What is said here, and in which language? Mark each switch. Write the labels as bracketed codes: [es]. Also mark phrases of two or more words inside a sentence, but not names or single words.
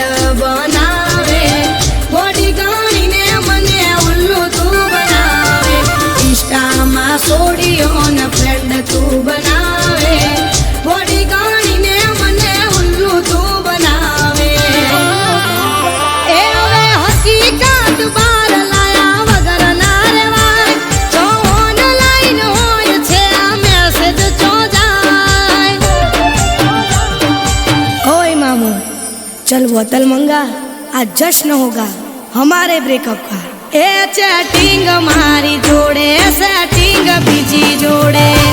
[gu] બનાવે બોડી ગાણીને મને ઉલ્લુ તું બનાવે ઇન્સ્ટામાં સોડીઓ ને ફ્રેન્ડ તું બનાવે બોડી ગાણીને મને ઉલ્લુ તું બનાવે એ હવે હકીકત બાર લાયા વગર ના રેવાય જો ઓનલાઈન હોય છે આ મેસેજ ચો જાય [hi] ओए मामू चल बोतल मंगा आज जश्न होगा हमारे ब्रेकअप का [gu] એ ચૅટિંગ મારી જોડે સેટિંગ બીજી જોડે